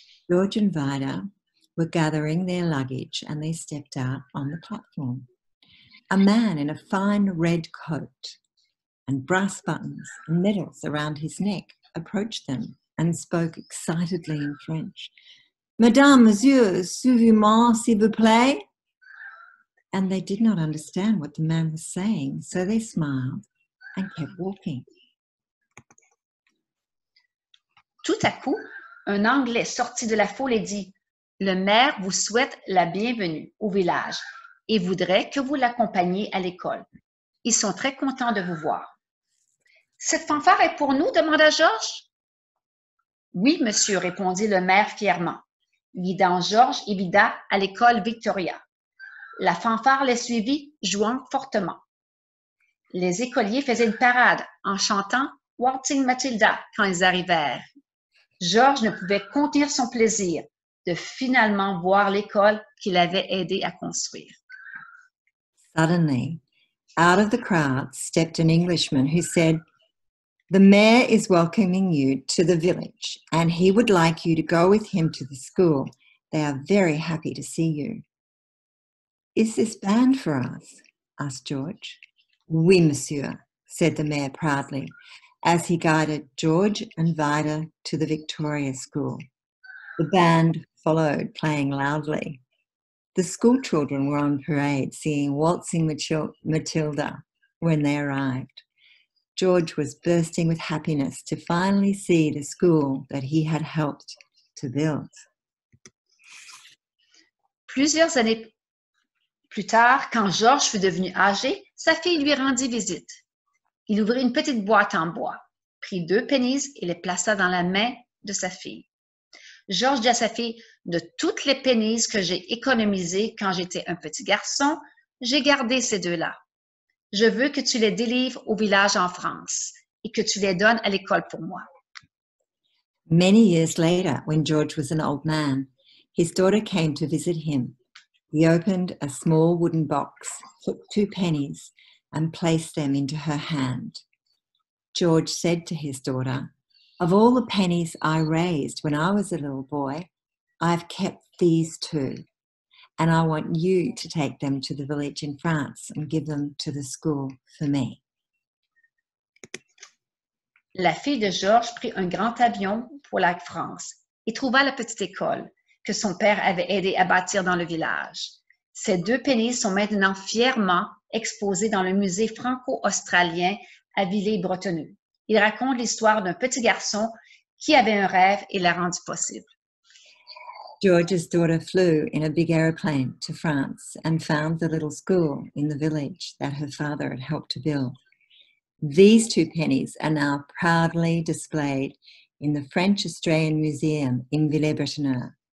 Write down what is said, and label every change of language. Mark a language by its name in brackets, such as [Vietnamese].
[English] George and Vida were gathering their luggage and they stepped out on the platform. A man in a fine red coat and brass buttons and medals around his neck approached them and spoke excitedly in French. [French] Madame, monsieur, suivez-moi, s'il vous plaît. [English] And they did not understand what the man was saying, so they smiled and kept walking. [French] Tout à coup, un Anglais sortit de la foule et dit « Le maire vous souhaite la bienvenue au village et voudrait que vous l'accompagniez à l'école. Ils sont très contents de vous voir. » Cette fanfare est pour nous? Demanda Georges. Oui, monsieur, répondit le maire fièrement, guidant Georges et Vida à l'école Victoria. La fanfare les suivit, jouant fortement. Les écoliers faisaient une parade en chantant Waltzing Matilda quand ils arrivèrent. Georges ne pouvait contenir son plaisir de finalement voir l'école qu'il avait aidé à construire. [English] Suddenly, out of the crowd stepped an Englishman who said, "The mayor is welcoming you to the village and he would like you to go with him to the school. They are very happy to see you." "Is this band for us?" asked George. [French] "Oui, monsieur," [English] said the mayor proudly, as he guided George and Vida to the Victoria School. The band followed, playing loudly. The school children were on parade singing Waltzing Matilda when they arrived. George was bursting with happiness to finally see the school that he had helped to build. [French] Plusieurs années plus tard, quand Georges fut devenu âgé, sa fille lui rendit visite. Il ouvrit une petite boîte en bois, prit 2 pennies et les plaça dans la main de sa fille. Georges dit à sa fille, de toutes les pennies que j'ai économisées quand j'étais un petit garçon, j'ai gardé ces 2-là. Je veux que tu les délivres au village en France et que tu les donnes à l'école pour moi. [English] Many years later, when George was an old man, his daughter came to visit him. He opened a small wooden box, took 2 pennies, and placed them into her hand. George said to his daughter, "Of all the pennies I raised when I was a little boy, I've kept these 2, and I want you to take them to the village in France and give them to the school for me." [French] La fille de Georges prit un grand avion pour la France et trouva la petite école que son père avait aidé à bâtir dans le village. Ces 2 pennies sont maintenant fièrement exposées dans le musée franco-australien à Villers-Bretonneux. Il raconte l'histoire d'un petit garçon qui avait un rêve et l'a rendu possible. [English] George's daughter flew in a big aeroplane to France and found the little school in the village that her father had helped to build. These 2 pennies are now proudly displayed in the French-Australian Museum in Villers-Bretonneux.